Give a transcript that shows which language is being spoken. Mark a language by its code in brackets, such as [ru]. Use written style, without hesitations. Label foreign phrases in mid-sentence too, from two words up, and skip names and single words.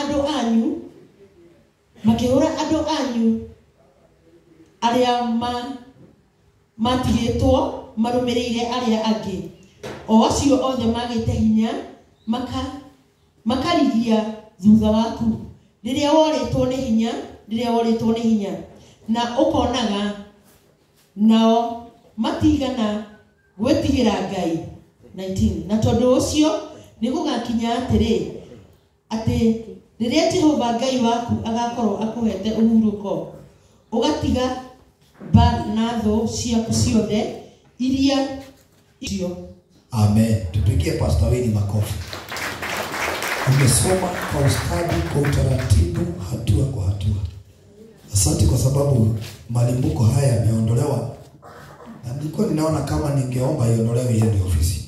[ki] andu anyu aria matigitwo marumirire aria angi o acio othe magite hinya makarigia thutha waku riria woritwo ni hinya na ukonaga nao matigana gwetigira Ngai. 19 na tondu ucio ni gugakinya atiri ati riria Jehova Ngai waku agakorwo akuhete uhuruko ugatiga banatho ciaku ciothe iria icio. Amen. [sw] Tupigie pastor Wini makofi. Umesoma kwa ustadi, kwa utaratibu, hatua kwa hatua. Asante kwa sababu malimbuko haya yameondolewa. Na nilikuwa ninaona kama ningeomba iondolewe iende ofisi.